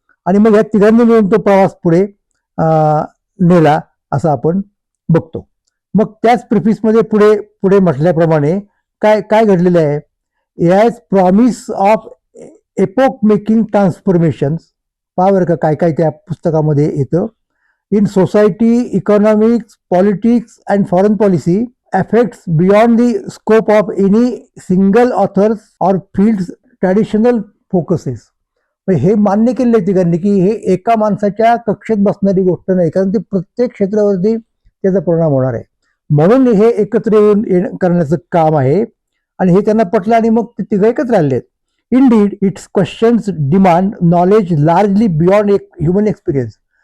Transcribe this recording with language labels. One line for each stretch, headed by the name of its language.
Marathi: आणि मग या तिघांनी मिळून तो प्रवास पुढे नेला असं आपण बघतो. मग त्याच प्रिफिसमध्ये पुढे पुढे म्हटल्याप्रमाणे काय काय घडलेलं आहे?
English: AI promise of epoch making transformations,
Marathi: पहा बरं का काय काय त्या पुस्तकामध्ये येतं.
English: In society, economics, politics and foreign policy, effects beyond the scope of any single authors or fields traditional focuses.
Marathi: हे मान्य केले तिघांनी की हे एका माणसाच्या कक्षेत बसणारी गोष्ट नाही, कारण ती प्रत्येक क्षेत्रावरती त्याचा परिणाम होणार आहे. म्हणून हे एकत्र येऊन करण्याचं काम आहे, आणि हे त्यांना पटलं, आणि मग ते तिघं एकत्र आलेत.
English: Indeed it's questions demand knowledge largely beyond human experience.